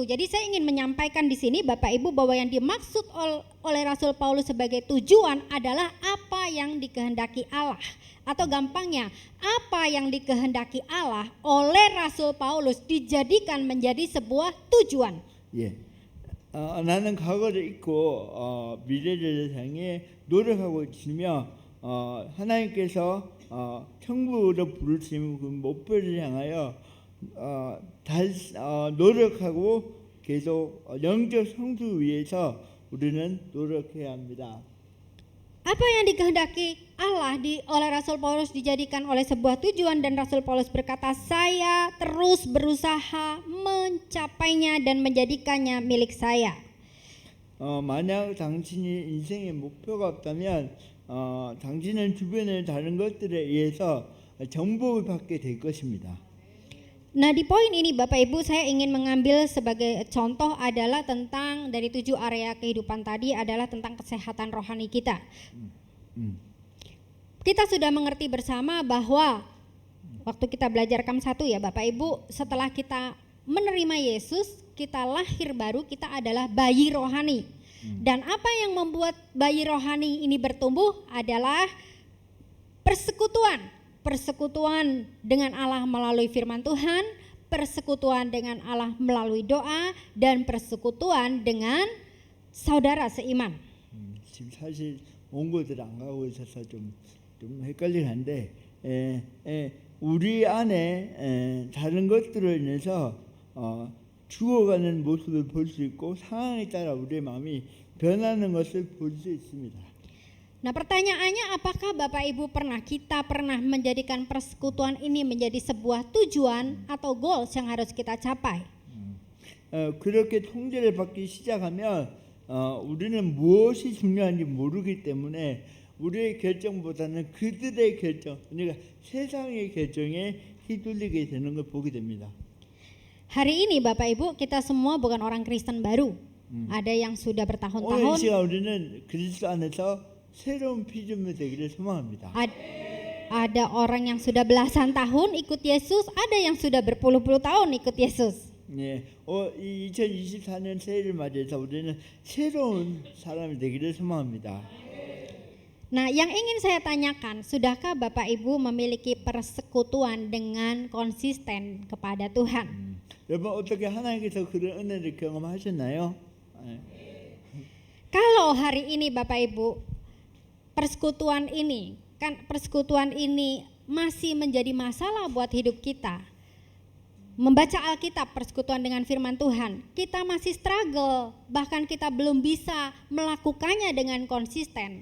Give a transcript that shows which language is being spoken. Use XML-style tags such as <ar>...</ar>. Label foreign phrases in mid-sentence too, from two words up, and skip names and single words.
<id>Jadi saya ingin menyampaikan di sini Bapak Ibu bahwa yang dimaksud oleh Rasul Paulus sebagai tujuan adalah apa yang dikehendaki Allah. Atau gampangnya, apa yang dikehendaki Allah oleh Rasul Paulus dijadikan menjadi sebuah tujuan.</id> <ko>예. 나는 과거를 잊고 미래를 향해 노력하고 있으며 하나님께서 천국으로 부르시는 그 목표를 향하여 노력하고 계속 영적 성수 위해서 우리는 노력해야 합니다.</ko> <id>Apa yang dikehendaki Allah oleh Rasul Paulus dijadikan oleh sebuah tujuan, dan Rasul Paulus berkata, saya terus berusaha mencapainya dan menjadikannya milik saya.</id> <ko>만약 당신이 인생의 목표가 없다면 당신은 주변의 다른 것들에 의해서 정복을 받게 될 것입니다.</ko> <id>Nah, di poin ini Bapak Ibu saya ingin mengambil sebagai contoh adalah tentang dari 7 area kehidupan tadi adalah tentang kesehatan rohani kita. Kita sudah mengerti bersama bahwa waktu kita belajar KAM 1 ya Bapak Ibu, setelah kita menerima Yesus, kita lahir baru, kita adalah bayi rohani. Dan apa yang membuat bayi rohani ini bertumbuh adalah persekutuan dengan Allah melalui firman Tuhan, persekutuan dengan Allah melalui doa, dan persekutuan dengan saudara seiman.</id> <ko>지금 사실 원고들 안 가고 있어서 좀 헷갈리긴 한데 우리 안에 다른 것들로 인해서 죽어가는 모습을 볼 수 있고 상황에 따라 우리의 마음이 변하는 것을 볼 수 있습니다.</ko> <id>Nah, pertanyaannya, apakah Bapak Ibu kita pernah menjadikan persekutuan ini menjadi sebuah tujuan atau goals yang harus kita capai?</id> <ko>그렇게 통제를 받기 시작하면 우리는 무엇이 중요한지 모르기 때문에 우리의 결정보다는 그들의 결정, 그러니까 세상의 결정에 휘둘리게 되는 걸 보게 됩니다.</ko> <id>Hari ini Bapak Ibu kita semua bukan orang Kristen baru. Ada yang sudah</id> <ko>오늘 이</ko> <id>bertahun-tahun.</id> <ko>시간 우리는 그리스도 안에서 새로운 피조물 되기를 소망합니다.</ko> <id>Ada orang yang sudah belasan tahun ikut Yesus, ada yang sudah berpuluh-puluh tahun ikut Yesus.</id> <ko>예, 이 2024년 새해를 맞이해서 우리는 새로운 사람이 되기를 소망합니다.</ko> <id>Nah, yang ingin saya tanyakan, sudahkah Bapak Ibu memiliki persekutuan dengan konsisten kepada Tuhan?</id> <ko>여러분 어떻게 하나님께서 그런 은혜를 경험하셨나요?</ko> <id>Kalau hari ini Bapak Ibu persekutuan ini masih menjadi masalah buat hidup kita. Membaca Alkitab, persekutuan dengan firman Tuhan, kita masih struggle, bahkan kita belum bisa melakukannya dengan konsisten.</id>